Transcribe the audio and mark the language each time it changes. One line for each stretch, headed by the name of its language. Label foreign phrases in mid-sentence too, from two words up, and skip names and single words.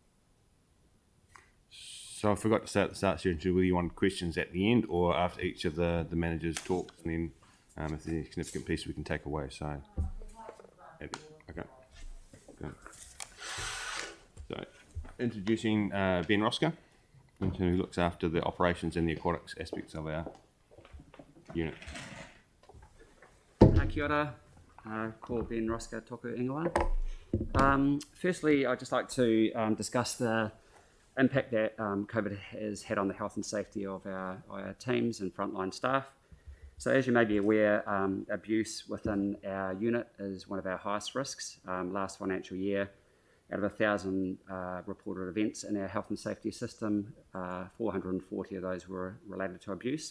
English: So I forgot to say at the start, Sarah, whether you want questions at the end or after each of the managers' talks, and then if there's any significant piece we can take away. So, okay. Good. So, introducing Ben Rosca, who looks after the operations and the aquatics aspects of our unit.
Māori: Kia ora, ko Ben Rosca toku ingoa.
English: Firstly, I'd just like to discuss the impact that COVID has had on the health and safety of our teams and frontline staff. So as you may be aware, abuse within our unit is one of our highest risks. Last financial year, out of 1,000 reported events in our health and safety system, 440 of those were related to abuse.